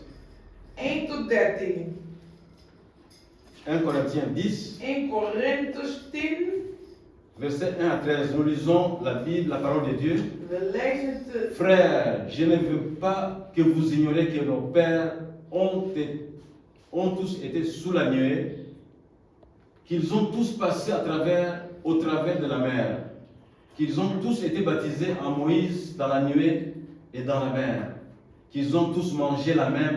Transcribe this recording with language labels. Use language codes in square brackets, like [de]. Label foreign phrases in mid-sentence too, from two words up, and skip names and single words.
[nl] 1 tot 13. [fr] 1 Corinthiens 10, [nl] 1 Korinthus 10. [fr] verset 1 à 13. Nous lisons la Bible, la parole de Dieu. [nl] We lezen het. [fr] Frères, je ne veux pas que vous ignoriez que nos pères ont tous été sous la nuée, qu'ils ont tous passé au travers de la mer, qu'ils ont tous été baptisés en Moïse dans la nuée et dans la mer, qu'ils ont tous mangé le